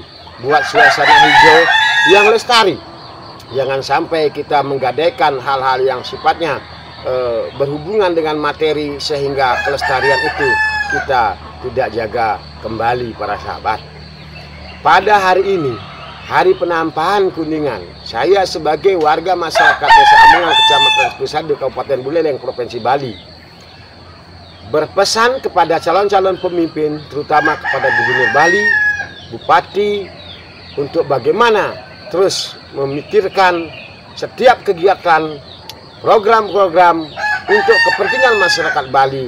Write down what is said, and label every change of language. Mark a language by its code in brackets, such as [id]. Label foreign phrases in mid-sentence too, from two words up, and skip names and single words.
[id] Buat suasana hijau yang lestari. Jangan sampai kita menggadaikan hal-hal yang sifatnya berhubungan dengan materi sehingga kelestarian itu kita tidak jaga kembali para sahabat. Pada hari ini, Hari Penampahan Kuningan, saya sebagai warga masyarakat Desa Amungan, Kecamatan Pusat di Kabupaten Buleleng, Provinsi Bali, berpesan kepada calon-calon pemimpin, terutama kepada Gubernur Bali, Bupati, untuk bagaimana terus memikirkan setiap kegiatan, program-program untuk kepentingan masyarakat Bali.